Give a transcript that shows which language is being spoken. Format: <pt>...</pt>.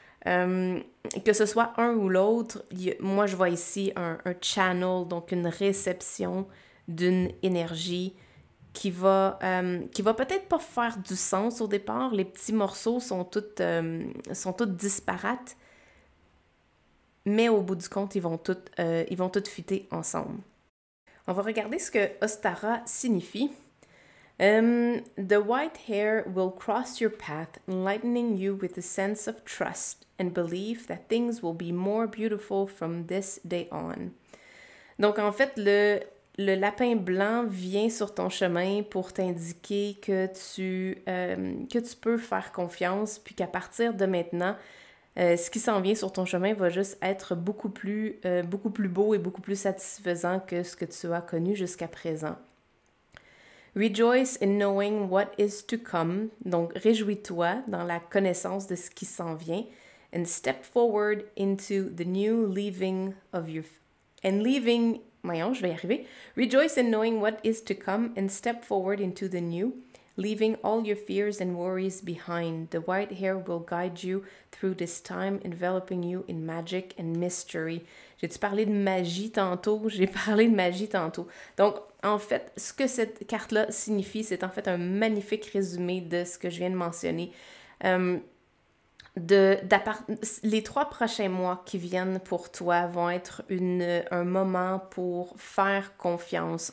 <fr>Que ce soit un ou l'autre, moi je vois ici un channel, donc une réception d'une énergie qui va peut-être pas faire du sens au départ. Les petits morceaux sont tous disparates, mais au bout du compte, ils vont tous fitter ensemble. On va regarder ce que Ostara signifie.</fr> <en>The white hair will cross your path, enlightening you with a sense of trust and belief that things will be more beautiful from this day on.</en> <fr>Donc, en fait, le lapin blanc vient sur ton chemin pour t'indiquer que tu peux faire confiance, puis qu'à partir de maintenant, ce qui s'en vient sur ton chemin va juste être beaucoup plus beau et beaucoup plus satisfaisant que ce que tu as connu jusqu'à présent.</fr> <en>Rejoice in knowing what is to come.</en> <fr>Donc, réjouis-toi dans la connaissance de ce qui s'en vient.</fr> <en>And step forward into the new leaving of your... And leaving...</en> <fr>Voyons, je vais y arriver.</fr> <en>Rejoice in knowing what is to come and step forward into the new, leaving all your fears and worries behind. The white hair will guide you through this time, enveloping you in magic and mystery.</en> <fr>J'ai-tu parlé de magie tantôt? J'ai parlé de magie tantôt. Donc, en fait, ce que cette carte-là signifie, c'est en fait un magnifique résumé de ce que je viens de mentionner. les 3 prochains mois qui viennent pour toi vont être un moment pour faire confiance.</fr>